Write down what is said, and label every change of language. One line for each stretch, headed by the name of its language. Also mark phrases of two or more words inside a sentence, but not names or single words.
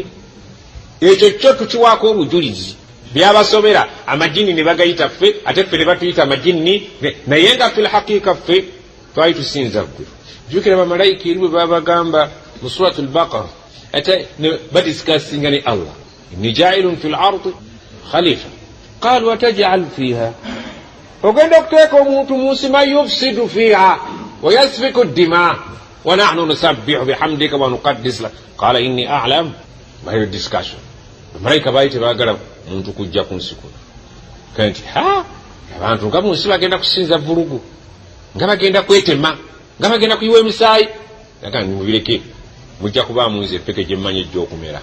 Ganda: Ekyo kyo tukiwaako obujulizi, byabasobera amajinni ne bagayita ffe, ate ffe ne batuyita amajinni, naye nga
Arabic: في الحقيقة
Ganda: ffe twali tusinza ggwe. Jjukira bamalayika eri bwe babagamba mu suratul Baqara, ate ne badisikasinga ne Allah,
Arabic: إني جاعل في الأرض خليفة، قالوا أتجعل فيها,
Ganda: ogenda okuteeka omuntu mu nsi
Arabic: من يفسد فيها ويسفك الدماء ونحن نسبح بحمدك ونقدس لك، قال إني أعلم.
Ganda: Bayo discussion, bamalayika baali tebaagala muntu kujja ku nsi kuno kanti abantu nga mu nsi bagenda kusinza vulugu, nga bagenda kwetema, nga bagenda kuyiwa emisaayi, aga nimubireke, mujja kubaamu nze epeke gye mmanyi ejja okumera.